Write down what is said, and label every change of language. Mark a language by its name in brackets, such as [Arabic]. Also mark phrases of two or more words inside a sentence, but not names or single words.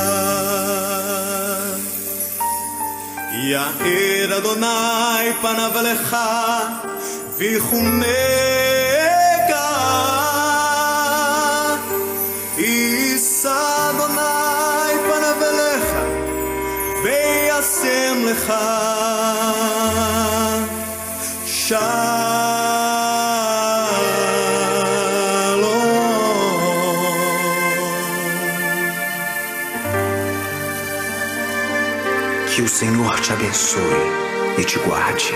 [Hebrew] יאר אדוני פניו אליך ויחונך, יישא אדוני פניו אליך וישם לך [Portuguese] Que o Senhor te abençoe e te guarde.